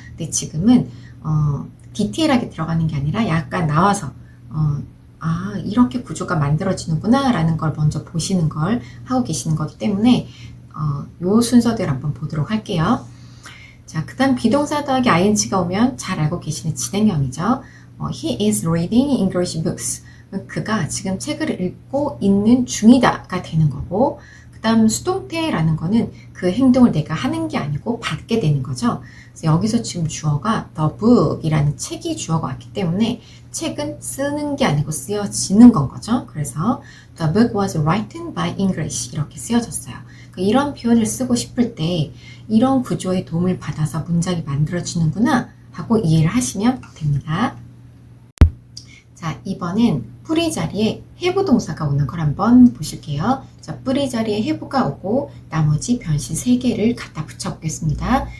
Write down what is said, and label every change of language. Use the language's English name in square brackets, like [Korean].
[Korean] 근데 지금은 디테일하게 들어가는 게 아니라 약간 나와서 이렇게 구조가 만들어지는구나 라는 걸 먼저 보시는 걸 하고 계시는 거기 때문에 요 순서대로 한번 보도록 할게요. 자, 그 다음 비동사 더하기 ing가 오면 잘 알고 계시는 진행형이죠. [English] He is reading English books. [Korean] 그가 지금 책을 읽고 있는 중이다가 되는 거고 그 다음 수동태라는 거는 그 행동을 내가 하는 게 아니고 받게 되는 거죠. 그래서 여기서 지금 주어가 the book이라는 책이 주어가 왔기 때문에 책은 쓰는 게 아니고 쓰여지는 건 거죠. 그래서 [English] the book was written by English [Korean] 이렇게 쓰여졌어요. 이런 표현을 쓰고 싶을 때 이런 구조의 도움을 받아서 문장이 만들어지는구나 하고 이해를 하시면 됩니다. 자, 이번엔 뿌리 자리에 have 동사가 오는 걸 한번 보실게요. 자, 뿌리 자리에 have가 오고 나머지 변신 3개를 갖다 붙여보겠습니다.